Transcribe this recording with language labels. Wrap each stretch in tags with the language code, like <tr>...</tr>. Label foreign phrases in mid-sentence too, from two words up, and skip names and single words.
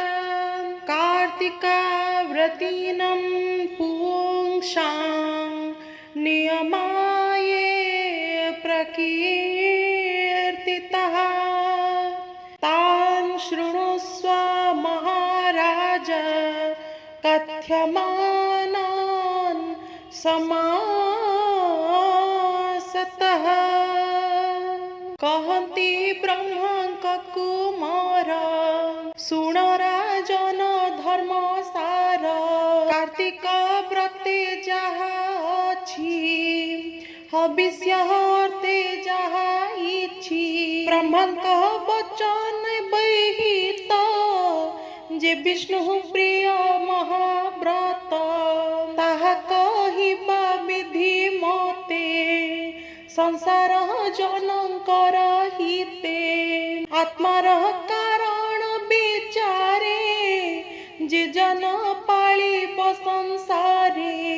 <sa>कार्तिकाव्रतीनां पुंसां नियमाये प्रकीर्तितः तान् शृणुष्व महाराज कथ्यमानान् समासतः।</sa> <or>କହନ୍ତି ବ୍ରହ୍ମକ କୁମାର ଶୁଣ ରାଜନ ଧର୍ମ ସାର କାର୍ତ୍ତିକ ବ୍ରତେ ଯାହା ଅଛି ହବିଷ୍ୟର୍ଥେ ଯାହା ଇଚ୍ଛି ବ୍ରହ୍ମକ ବଚନ ବହିତ ଯେ ବିଷ୍ଣୁ ପ୍ରିୟ ମହାବ୍ରତ ତାହା କହିବା ବିଧି ମତେ ସଂସାର ଜନକର ହିତେ ଆତ୍ମାର କାରଣ ବିଚାରେ ଯେ ଜନ ପାଳିବ ସଂସାରେ</or>